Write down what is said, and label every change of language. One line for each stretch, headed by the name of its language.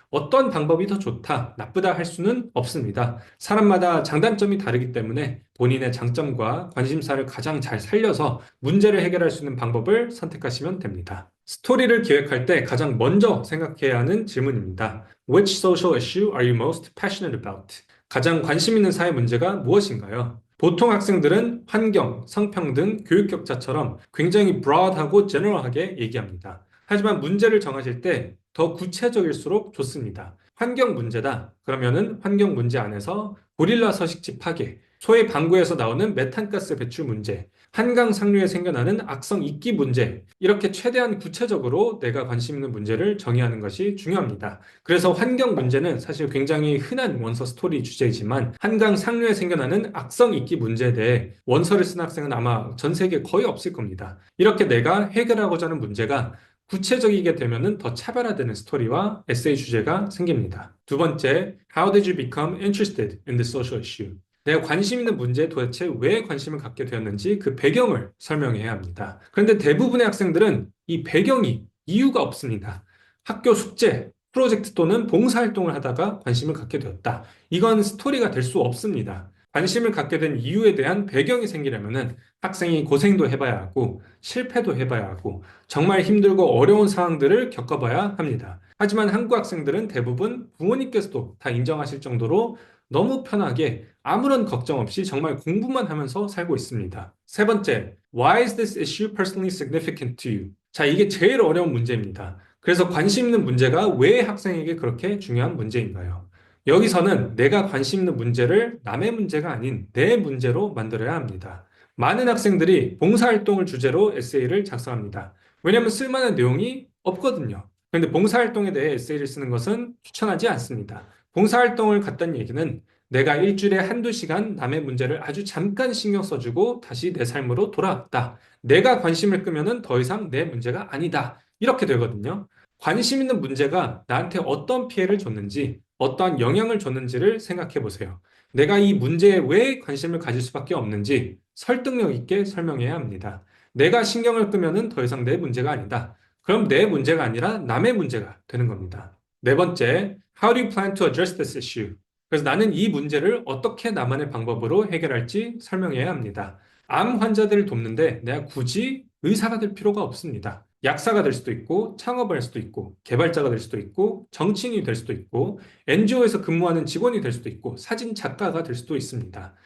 Korean: 어떤 방법이 더 좋다, 나쁘다 할 수는 없습니다. 사람마다 장단점이 다르기 때문에 본인의 장점과 관심사를 가장 잘 살려서 문제를 해결할 수 있는 방법을 선택하시면 됩니다. 스토리를 기획할 때 가장 먼저 생각해야 하는 질문입니다.
English: Which social issue are you most passionate about?
Korean: 가장 관심 있는 사회 문제가 무엇인가요? 보통 학생들은 환경, 성평등, 교육 격차처럼 굉장히 broad하고 general하게 얘기합니다. 하지만 문제를 정하실 때 더 구체적일수록 좋습니다. 환경 문제다. 그러면은 환경 문제 안에서 고릴라 서식지 파괴, 소의 방구에서 나오는 메탄가스 배출 문제, 한강 상류에 생겨나는 악성 이끼 문제, 이렇게 최대한 구체적으로 내가 관심 있는 문제를 정의하는 것이 중요합니다. 그래서 환경 문제는 사실 굉장히 흔한 원서 스토리 주제이지만 한강 상류에 생겨나는 악성 이끼 문제에 대해 원서를 쓴 학생은 아마 전 세계에 거의 없을 겁니다. 이렇게 내가 해결하고자 하는 문제가 구체적이게 되면은 더 차별화되는 스토리와 에세이 주제가 생깁니다. 두 번째,
English: How did you become interested in the social issue?
Korean: 내가 관심 있는 문제에 도대체 왜 관심을 갖게 되었는지 그 배경을 설명해야 합니다. 그런데 대부분의 학생들은 이 배경이 이유가 없습니다. 학교 숙제, 프로젝트 또는 봉사활동을 하다가 관심을 갖게 되었다. 이건 스토리가 될 수 없습니다. 관심을 갖게 된 이유에 대한 배경이 생기려면은 학생이 고생도 해봐야 하고 실패도 해봐야 하고 정말 힘들고 어려운 상황들을 겪어봐야 합니다. 하지만 한국 학생들은 대부분 부모님께서도 다 인정하실 정도로 너무 편하게 아무런 걱정 없이 정말 공부만 하면서 살고 있습니다. 세 번째,
English: Why is this issue personally significant to you?
Korean: 자, 이게 제일 어려운 문제입니다. 그래서 관심 있는 문제가 왜 학생에게 그렇게 중요한 문제인가요? 여기서는 내가 관심 있는 문제를 남의 문제가 아닌 내 문제로 만들어야 합니다. 많은 학생들이 봉사활동을 주제로 에세이를 작성합니다. 왜냐하면 쓸만한 내용이 없거든요. 그런데 봉사활동에 대해 에세이를 쓰는 것은 추천하지 않습니다. 봉사활동을 갖다는 얘기는 내가 일주일에 한두 시간 남의 문제를 아주 잠깐 신경 써주고 다시 내 삶으로 돌아왔다. 내가 관심을 끄면은 더 이상 내 문제가 아니다. 이렇게 되거든요. 관심 있는 문제가 나한테 어떤 피해를 줬는지, 어떠한 영향을 줬는지를 생각해 보세요. 내가 이 문제에 왜 관심을 가질 수밖에 없는지 설득력 있게 설명해야 합니다. 내가 신경을 끄면은 더 이상 내 문제가 아니다. 그럼 내 문제가 아니라 남의 문제가 되는 겁니다. 네 번째,
English: How do you plan to address this issue?
Korean: 그래서 나는 이 문제를 어떻게 나만의 방법으로 해결할지 설명해야 합니다. 암 환자들을 돕는데 내가 굳이 의사가 될 필요가 없습니다. 약사가 될 수도 있고, 창업을 할 수도 있고, 개발자가 될 수도 있고, 정치인이 될 수도 있고, NGO에서 근무하는 직원이 될 수도 있고, 사진 작가가 될 수도 있습니다.